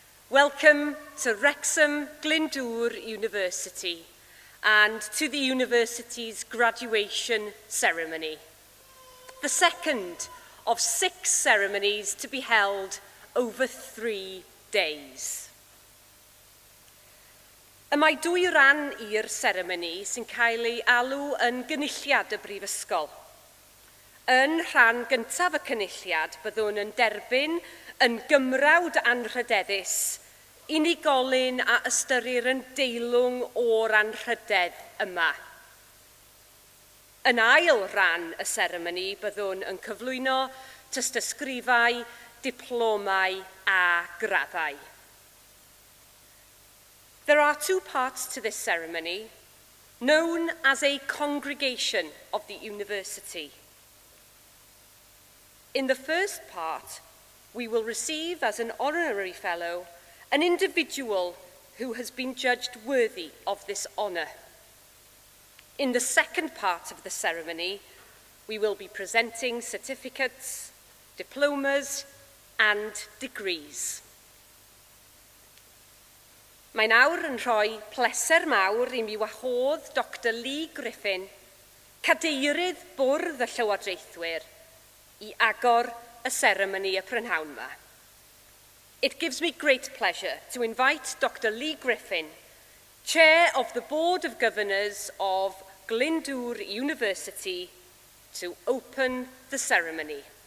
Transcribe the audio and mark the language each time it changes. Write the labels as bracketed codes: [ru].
[en] Welcome to Wrexham Glyndwr University and to the university's graduation ceremony. The second of 6 ceremonies to be held over 3 days. [cy] Y mae 2 ran i'r seremoni sy'n cael ei alw yn gynulliad y Brifysgol. Yn rhan gyntaf y cynulliad byddwn yn derbyn yn gymrawd anrhydeddus unigolyn a ystyrir yn deilwng o'r anrhydedd yma. Yn ail ran y seremoni byddwn yn cyflwyno tystysgrifau, diplomau a graddau. [en] There are 2 parts to this ceremony, known as a congregation of the university. In the first part, we will receive as an honorary fellow an individual who has been judged worthy of this honour. In the second part of the ceremony, we will be presenting certificates, diplomas and degrees. [cy] Mae nawr yn rhoi pleser mawr I mi wahodd Dr Lee Griffin, cadeirydd bwrdd y Llywodraethwyr, I agor y seremoni y prynhawn yma. [en] It gives me great pleasure to invite Dr Lee Griffin, Chair of the Board of Governors of Glyndwr University, to open the ceremony.